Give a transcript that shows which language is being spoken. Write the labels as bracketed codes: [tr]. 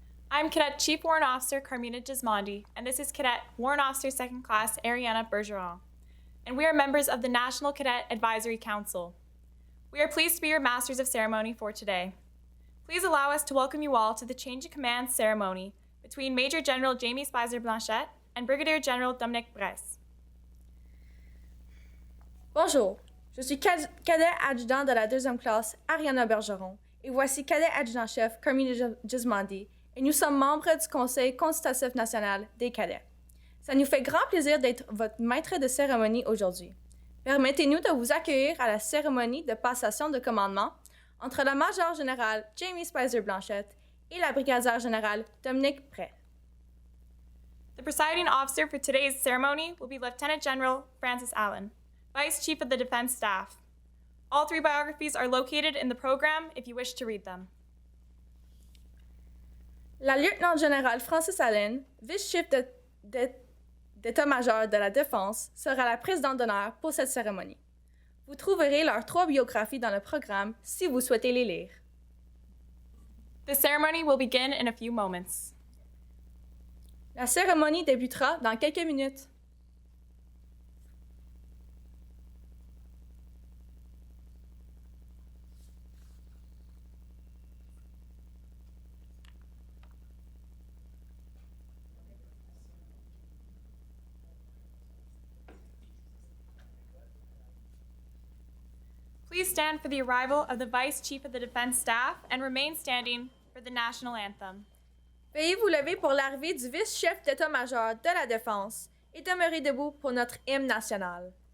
[en] I'm Cadet Chief Warrant Officer Carmina Gismondi, and this is Cadet Warrant Officer 2nd Class Ariana Bergeron, and we are members of the National Cadet Advisory Council. We are pleased to be your Masters of Ceremony for today. Please allow us to welcome you all to the Change of Command ceremony between Major-General J.R Speiser-Blanchet and Brigadier-General Brais. [fr] Bonjour, je suis cadet adjudant de la 2e classe Ariana Bergeron et voici cadet adjudant-chef Carmina Gismondi et nous sommes membres du Conseil consultatif national des cadets. Ça nous fait grand plaisir d'être votre maître de cérémonie aujourd'hui. Permettez-nous de vous accueillir à la cérémonie de passation de commandement entre la Major-générale J.R Speiser-Blanchet et la Brigadière-générale Brais. [en] The presiding officer for today's ceremony will be Lieutenant General Francis Allen, Vice Chief of the Defense Staff. All 3 biographies are located in the program if you wish to read them. [fr] La lieutenant-générale Francis Allen, vice-chef d'état-major de la Défense, sera la présidente d'honneur pour cette cérémonie. Vous trouverez leurs 3 biographies dans le programme si vous souhaitez les lire. [en] The ceremony will begin in a few moments. [fr] La cérémonie débutera dans quelques minutes. [en] Please stand for the arrival of the Vice Chief of the Defense Staff and remain standing for the national anthem. [fr] Veuillez vous lever pour l'arrivée du vice-chef d'état-major de la Défense et demeurez debout pour notre hymne national.